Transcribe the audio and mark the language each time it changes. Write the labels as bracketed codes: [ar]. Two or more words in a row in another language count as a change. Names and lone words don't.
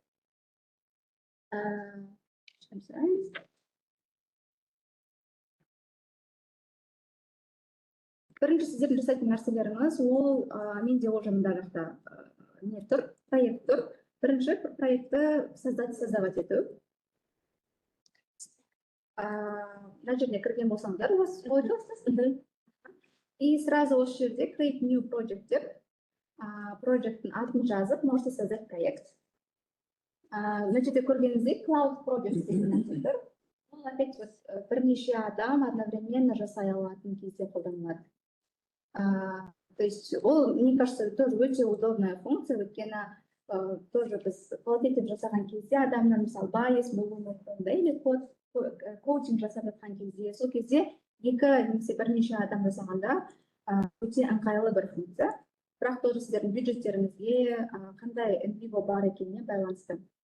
[kk] Бірінші сіздердің жасайтын нәрселеріңіз, ол менде ол жағында жақта не тұр, проект тұр. Бірінші проектті создавать ету. Мына жеріне кірген болсаңыздар, [ru] у вас получилось. И сразу [kk] осы жерде [en] create new project [kk] деп, проекттің атын жазып, [ru] можете создать проект. [kk] мына жерде көргеніңіздей Cloud Project деген нәрсе тұр. Ол опять бірнеше адам одновременно жасай алатын кезде қолданылады. [ru] То есть [kk] ол, [ru] мне кажется, тоже [kk] өте [ru] удобная функция, [kk] өйткені тоже біз код етіп жасаған кезде адамның мысалы байс болуы мүмкін, или коучинг жасап жатқан кезде, сол кезде екі немесе бірнеше адам жасағанда өте ыңғайлы бір функция. Бірақ тоже сіздердің бюджеттеріңізге қандай NVivo бар екеніне байланысты.